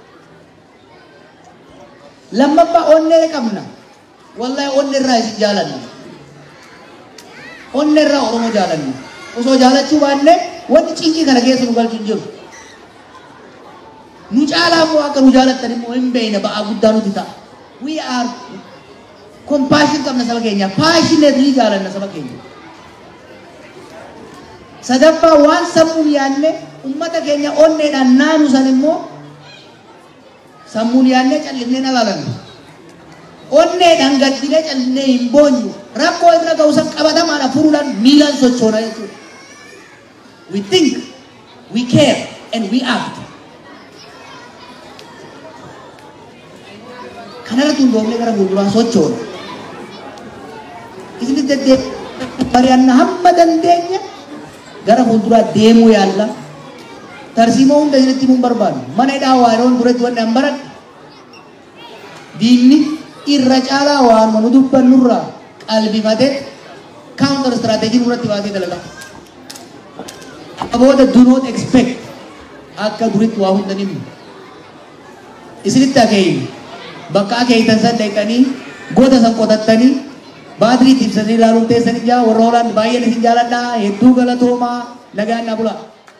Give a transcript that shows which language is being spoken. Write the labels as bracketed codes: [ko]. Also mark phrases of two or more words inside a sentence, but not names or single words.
[om] Lammaffaa onnee qabna. Wallahi onnee irraa isin jaalanna. Onnee irraa Oromoo jaalanna. Osoo jaalachuu baanne wanti cinkii kana keessa nu galchu hin jiru. Nu caalaa immoo akka nu jaalattan immoo hin beekne ba'aa guddaa nuti ta'a. [en] We are compassion [om] qabna saba keenya. Passionately jaalanna saba keenya. Sadaffaa waan sammuun yaanne ummata keenya onneedhaan naanu san immoo sammuun yaanne callisnee alaalanna. Onneedhaan gaddinee callisnee hin boonyu. Rakkoo irra ga'u san qabatamaadha furuudhaan miilaan sochoona jechuudha. [en] We think, we care, and we act. [om] Kanarratti hundoofnee gara fuulduraa sochoona. Isini mari'anna hamma dandeenya gara fuulduraa deemuu yaalla. Tarsiimoo hunda isinitti himuun barbaadu. Mana hidhaa waaroon duratti wanni an baradhe. Diinni irra caalaa waanuma nu dubbannurraa qalbifatee [en] counter strategy [om] nurratti baasee dalagaa. Abooda [en] do not expect [om] akka duritti waa hunda nimmu. Isinitti akeeyni bakka akeeytan san deeqanii goota san qotattanii baatirii ibsanii ilaaluun teessanii jaa warra hoolaan baay'een isin jaaladhaa hedduu galatoomaa nagaan na bulaa.